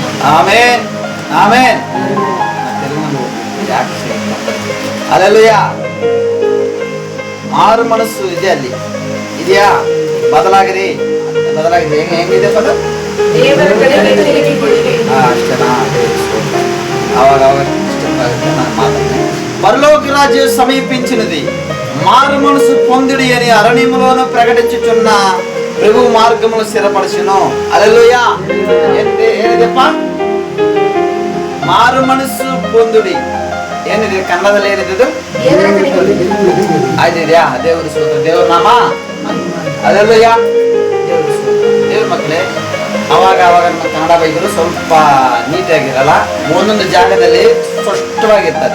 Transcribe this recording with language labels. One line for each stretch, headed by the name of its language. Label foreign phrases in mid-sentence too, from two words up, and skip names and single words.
Kannada: ಆಮೆನ್ ಆಮೆನ್. ಅಲ್ಲೆಲ್ಲೂಯ. ಮಾರು ಮನಸ್ಸು ಇದೆ ಅಲ್ಲಿ ಇದೆಯಾ? ಬದಲಾಗಿರಿ ಹೆಂಗಿದೆ ಪದ? ದೇವರ ಕಡೆಗೆ ತಿರುಗಿಕೊಳ್ಳಿರಿ. ಅಷ್ಟೇನಾ? ಅವಾಗ ಇಷ್ಟವಾಗುತ್ತೆ ನಾನು ಮಾತಾಡ್ತೇನೆ.
Telugu: పరలోక రాజ్యం సమీపించినది, మారు మనసు పొందుడి అని అరణ్యములోను ప్రకటించుచున్న ప్రభు మార్గములు స్థిరపరచును. హల్లెలూయా.
Kannada: ಏನಿದೆಪ್ಪ? ಮಾರು ಮನಸ್ಸು పొందుడి. ಏನಿದೆ ಕನ್ನಡದಲ್ಲಿ? ಏನಿದೆ? ಆಯ್ತಿದ್ಯಾ? ದೇವ್ರ ಸ್ತೋತ್ರ, ದೇವ್ರ ನಾಮ. ಹಲ್ಲೆಲೂಯಾ. ದೇವ್ರ ಮಕ್ಕಳೇ, ಅವಾಗ ನಮ್ಮ ಕನ್ನಡ ಬೈಬಲ್ ಸ್ವಲ್ಪ ನೀಟಾಗಿರಲ್ಲ, ಒಂದೊಂದು ಜಾಗದಲ್ಲಿ ಸ್ಪಷ್ಟವಾಗಿರ್ತದೆ.